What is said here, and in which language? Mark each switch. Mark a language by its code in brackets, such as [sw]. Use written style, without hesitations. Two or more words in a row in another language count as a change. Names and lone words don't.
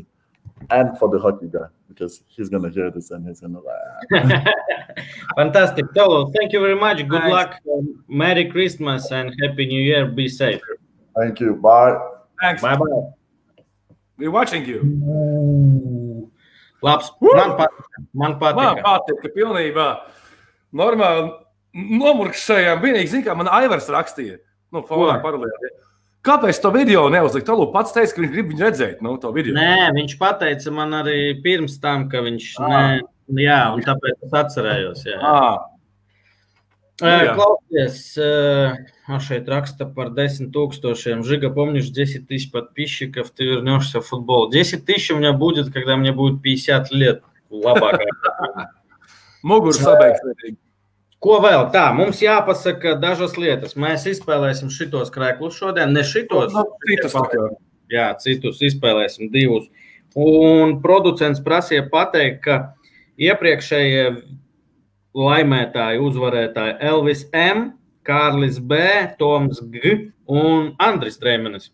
[en] And for the hockey guy, because he's going to hear this and he's going to like... Fantastic. Tolu, thank you very much. Good luck. Merry Christmas and Happy New Year. Be safe. Thank you. Bye. Thanks. Bye-bye. We're watching you. [lv] Labs. Man patika pilnībā. Normāli nomurkšējām. Vienīgi, zin kā, man Aivars rakstīja. Fonā paralēli. Kāpēc to video neuzlikt? Tolu pats teica, ka viņš grib viņu redzēt, to video. Nē, viņš pateica man arī pirms tam, ka viņš jā, un tāpēc es atcerējos, jā. Klausies, šeit raksta par 10 000. [ru] Жига, помнишь, 10 000 подписчиков, ты вернешься в футбол. 10 000 у меня будет, когда мне будет 50 лет. [lv] Muguras sabeigts. Ko vēl? Tā, mums jāpasaka dažas lietas. Mēs izspēlēsim šitos kreklus šodien, ne šitos. Citus. Jā, citus izspēlēsim divus. Un producents prasīja pateikt, ka iepriekšējie laimētāji, uzvarētāji Elvis M, Kārlis B, Toms G un Andris Treimenis.